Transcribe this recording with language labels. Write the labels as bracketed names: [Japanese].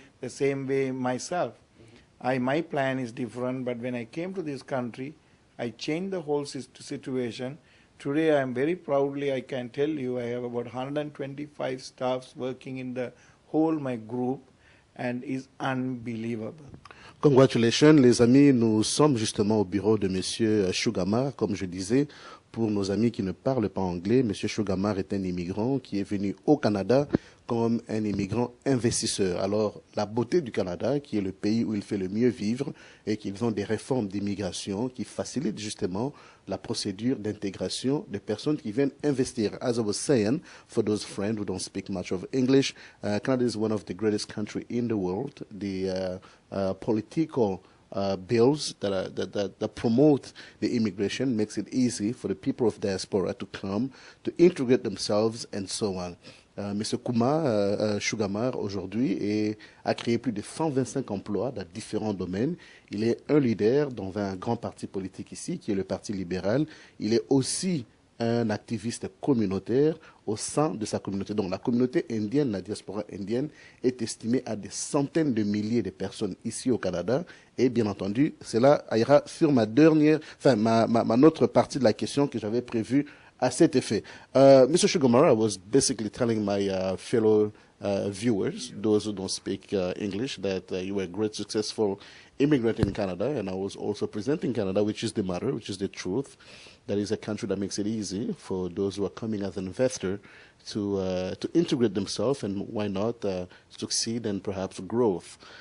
[English] The same way myself. My plan is different, but when I came to this country, I changed the whole situation. Today, I am very proudly, I can tell you, I have about 125 staffs working in the whole my group, and is unbelievable. [French] Congratulations, les amis. Nous sommes justement au bureau de Monsieur Sugumar, comme je disais. Pour nos amis qui ne parlent pas anglais, Monsieur Sugumar est un immigrant qui est venu au Canada comme un immigrant investisseur. Alors, la beauté du Canada, qui est le pays où il fait le mieux vivre, et qu'ils ont des réformes d'immigration qui facilitent justement la procédure d'intégration des personnes qui viennent investir. [English] As I was saying, for those friends who don't speak much of English, Canada is one of the greatest countries in the world. The political bills that promote the immigration makes it easy for the people of diaspora to come, to integrate themselves, and so on. [French] M. Sugumar aujourd'hui a créé plus de 125 emplois dans différents domaines. Il est un leader dans un grand parti politique ici, qui est le Parti libéral. Il est aussi un activiste communautaire au sein de sa communauté. Donc la communauté indienne, la diaspora indienne, est estimée à des centaines de milliers de personnes ici au Canada. Et bien entendu, cela ira sur ma autre partie de la question que j'avais prévue à cet effet. [English] Mr. Sugumar, I was basically telling my fellow viewers, those who don't speak English, that you were a great, successful immigrant in Canada, and I was also presenting Canada, which is the matter, which is the truth. That is a country that makes it easy for those who are coming as an investor to integrate themselves and why not succeed and perhaps growth.